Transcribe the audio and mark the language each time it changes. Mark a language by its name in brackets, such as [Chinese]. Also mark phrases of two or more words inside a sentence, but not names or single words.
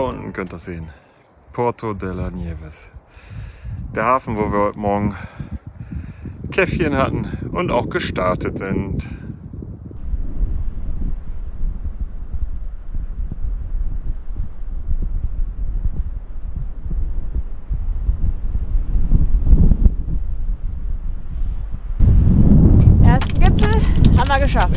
[German] hinten könnt ihr das sehen. Puerto de las Nieves. Der Hafen, wo wir heute Morgen Käffchen hatten und auch gestartet sind. Ersten Gipfel haben wir geschafft.